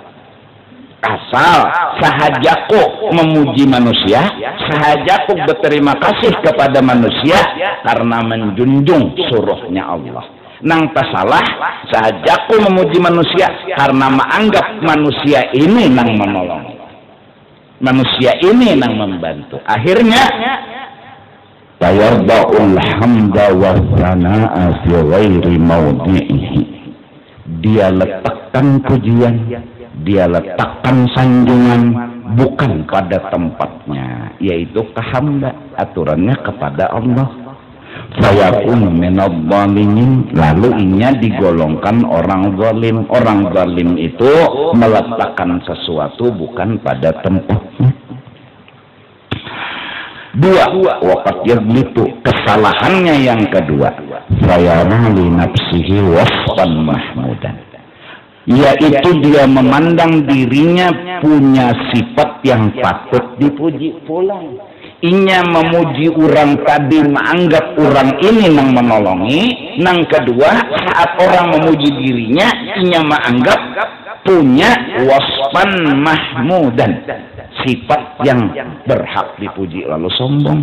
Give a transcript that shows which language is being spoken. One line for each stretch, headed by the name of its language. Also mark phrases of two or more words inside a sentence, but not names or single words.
Banjar: Asal sahajaku memuji manusia, sahajaku berterima kasih kepada manusia karena menjunjung suruhnya Allah. Nang tasalah sahajaku memuji manusia karena menganggap manusia ini nang menolong, manusia ini nang membantu.
Arabic: Akhirnya فيضع الحمد والثناء في غير موضعه.
Indonesian: Dia letakkan pujian, dia letakkan sanjungan bukan pada tempatnya, yaitu kehamda, aturannya kepada Allah.
Arabic: فيكون من الظالمين,
Banjar: lalu inya digolongkan orang zalim.
Indonesian: Orang zalim itu meletakkan sesuatu bukan pada tempatnya. Dua,
Arabic: وقد يغلط,
Indonesian: kesalahannya yang kedua,
Arabic: فيرى لنفسه وصفا محمودا,
Banjar: yaitu dia memandang dirinya punya sifat yang patut dipuji pulang. Inya memuji orang tadi, menganggap orang ini nang menolongi. Nang kedua, saat orang memuji dirinya, inya menganggap punya
Arabic: وصفا محمودا,
Banjar: sifat yang berhak dipuji, lalu sombong.